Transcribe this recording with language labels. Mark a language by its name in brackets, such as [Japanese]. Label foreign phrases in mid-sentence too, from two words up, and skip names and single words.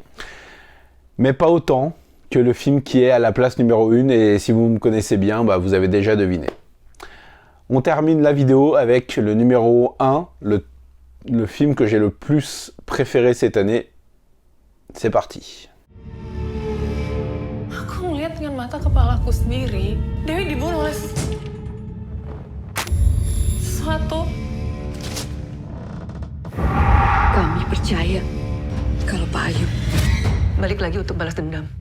[French] Mais pas autant que le film qui est à la place numéro 1, et si vous me connaissez bien, vous avez déjà deviné. On termine la vidéo avec le numéro 1, le film que j'ai le plus préféré cette année. C'est parti. [Indonesian] Aku ngeliat dengan mata kepalaku sendiri, Dewi dibunuh oleh sesuatu. Kami percaya kalau Pak Ayub Balik lagi untuk balas dendam.